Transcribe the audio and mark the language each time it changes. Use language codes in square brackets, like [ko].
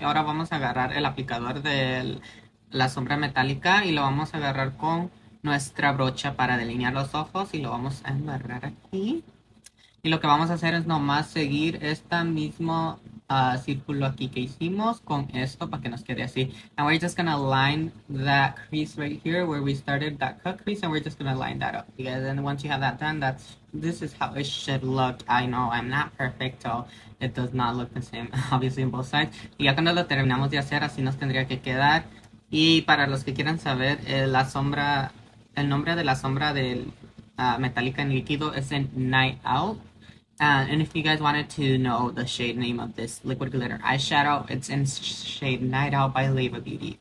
[es] Ahora vamos a agarrar el aplicador de la sombra metálica y lo vamos a agarrar con nuestra brocha para delinear los ojos y lo vamos a embarrar aquí. Y lo que vamos a hacer es nomás seguir este mismo círculo aquí que hicimos con esto para que nos quede así. [en] And we're just gonna line that crease right here where we started that cut crease and we're just gonna line that up. Because then once you have that done, this is how it should look. I know I'm not perfect, so it does not look the same, obviously, on both sides. [es] Y ya cuando lo terminamos de hacer, así nos tendría que quedar. Y para los que quieran saber, el nombre de la sombra metálica en líquido es en Night Out. [en] And if you guys wanted to know the shade name of this liquid glitter eyeshadow, it's in shade Night Out by Leva Beauty.